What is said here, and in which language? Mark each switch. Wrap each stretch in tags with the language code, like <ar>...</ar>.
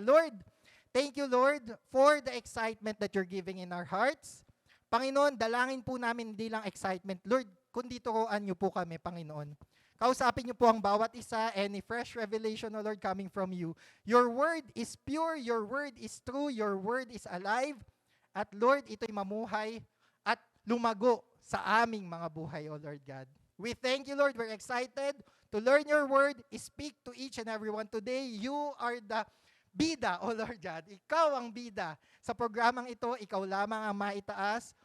<en>Lord, thank you, Lord, for the excitement that you're giving in our hearts.</en> <tl>Panginoon, dalangin po namin hindi lang excitement. Lord, kundi turuan niyo po kami, Panginoon. Kausapin niyo po ang bawat isa,</tl> <en>any fresh revelation, O Lord, coming from you. Your word is pure, your word is true, your word is alive.</en> <tl>At Lord, ito'y mamuhay at lumago sa aming mga buhay, O Lord God.</tl> <en>We thank you, Lord. We're excited to learn your word. Speak to each and everyone today. You are the bida, O Lord God.</en> <tl>Ikaw ang bida. Sa programang ito, ikaw lamang ang maitaas.</tl>